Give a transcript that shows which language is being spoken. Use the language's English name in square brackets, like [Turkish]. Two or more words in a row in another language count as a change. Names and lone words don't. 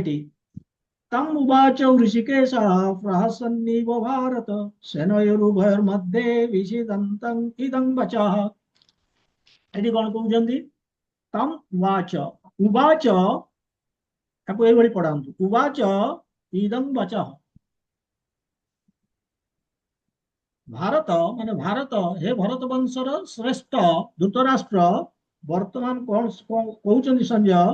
[Sanskrit] ଏଠି तम उवाच ऋषिकेशः प्रहसन्निव भारत सेनयोरुभयोर्मध्ये विषीदन्तम् इदं वचः। [Odia] ଏଠି କଣ କହୁଛନ୍ତି? [Sanskrit] ତମ ଉବାଚ, ଉବାଚ [Odia] ତାକୁ ଏଇଭଳି ପଢାନ୍ତୁ, [Sanskrit] ଉବାଚ ଇଦଂ ବଚଃ। [Odia] ଭାରତ ମାନେ ଭାରତ, ହେ ଭରତ ବଂଶର ଶ୍ରେଷ୍ଠ ଧୃତରାଷ୍ଟ୍ର, ବର୍ତ୍ତମାନ କଣ କହୁଛନ୍ତି ସଞ୍ଜୟ?